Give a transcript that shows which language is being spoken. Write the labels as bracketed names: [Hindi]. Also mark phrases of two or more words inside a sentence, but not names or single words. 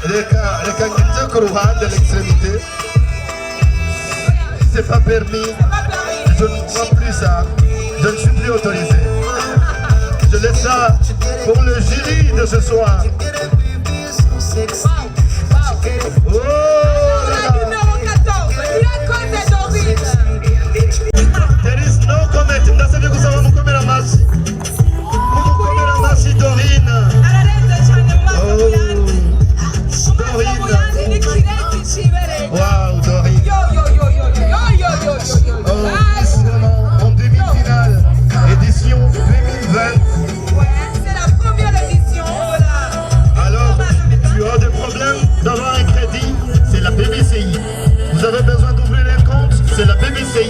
[French] De l'extrémité. C'est pas permis. Je ne crois plus ça. Je ne suis plus autorisé. Je laisse ça pour le jury de ce soir. Oh là là. Numéro 14, la côte d'Orly. [English] There is no comment. [Kinyarwanda] Ndasabye kusaba mukomera amashyi. Mukomera amashyi Dorine. [English] Wow, Dorine. [French] En demi-finale, édition 2020. C'est la première édition. Alors, tu as des problèmes d'avoir un crédit, c'est la BBCI. Vous avez besoin d'ouvrir un compte, c'est la BBCI.